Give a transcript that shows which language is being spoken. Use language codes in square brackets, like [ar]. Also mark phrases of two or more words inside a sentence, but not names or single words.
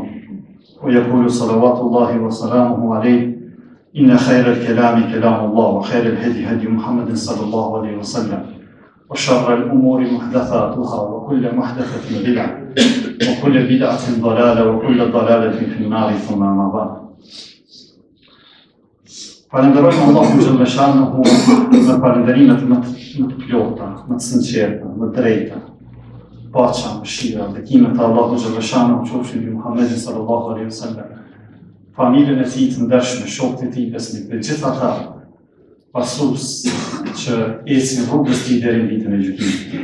[ar] ويقول صلوات الله وسلامه عليه: إن خير الكلام كلام الله وخير الهدي هدي محمد صلى الله عليه وسلم وشر الأمور محدثاتها وكل محدثة بدعة وكل بدعة ضلالة وكل ضلالة في النار ثم ما بعد. [sq] Falenderojmë Allahun [ar] جل شأنه [sq] me falenderimet më të plota, më të sinqerta, më të drejta. Paqja, mëshira, bekimet e Allahut [ar] جل شأنه [sq] qofshin mbi Muhammedin [ar] صلى الله عليه وسلم, [sq] familjen e tij të ndershme, shokët e tij besnik, dhe gjithë ata pasues që ecin rrugës tij deri në ditën e gjykimit.